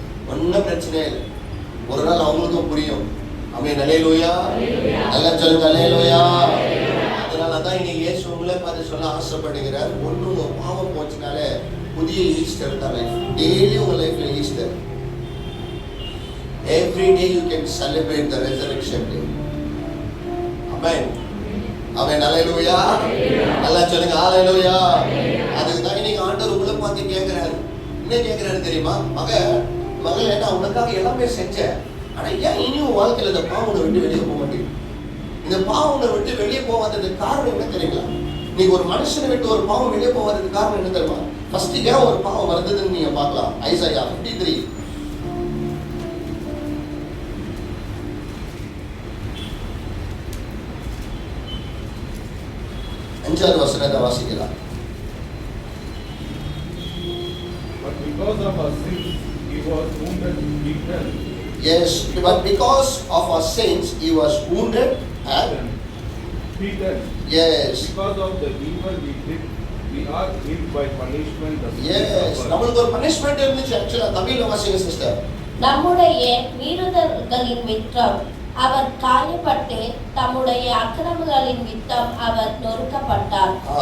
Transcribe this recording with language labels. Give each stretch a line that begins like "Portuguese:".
Tamil: ஒன்றும் பிரச்சனையே இல்லை. ஒரு நாள் அவங்களுக்கும் புரியும். ஆமென், அல்லேலூயா. நல்லா சொல்லுங்க, அல்லேலூயா. அதனாலதான் இன்னைக்கு இயேசு உங்களை பார்த்து சொல்ல ஆசைப்படுகிறார். ஒண்ணு உங்க பாவம் போச்சுனாலே புதிய ஈஸ்டர் தான் லைஃப். டெய்லி உங்க லைஃப்ல Easter.
English: Every day you can celebrate the resurrection day.
Tamil: Amen. ஆமென், அல்லேலூயா. நல்லா சொல்லுங்க, அல்லேலூயா. அதுக்கு தான் இன்னைக்கு ஆண்டவர் உங்களை பார்த்து கேட்கிறாரு. என்ன கேட்கிறாரு தெரியுமா? மகளே, நான் உனக்காக எல்லாமே செஞ்சேன், ஆனா ஏன் இனியும் வாழ்க்கையில இந்த பாவனை விட்டு வெளியே போக மாட்டேங்குது? இந்த பாவனை விட்டு வெளியே போகாததுக்கு காரணம் என்ன தெரியுங்களா? நீங்க ஒரு மனுஷனை விட்டு ஒரு பாவம் வெளியே போகாததுக்கு காரணம் என்ன தெரியுமா? ஃபர்ஸ்ட் ஏன் ஒரு பாவம் வருதுன்னு நீங்க பார்க்கலாம். ஐசாயா 53 5வது வசனத்தை வாசிக்கலாம்.
English: Because of our sins, he was wounded, beaten, Yes, but because of our sins, he was wounded and beaten. yes. Because of the evil we did, we are hit by punishment. The sins Yes, suffered.
Tamil: நம்மளுக்கு ஒரு punishment இருந்துச்சு ஆக்சுவலா. தமிழ்ல வாசிங்க sister. நம்முடைய மீறுதல்களின் நிமித்தம் அவர் காயப்பட்டு தம்முடைய அக்கிரமங்களின் நிமித்தம் அவர் நொறுக்கப்பட்டார்.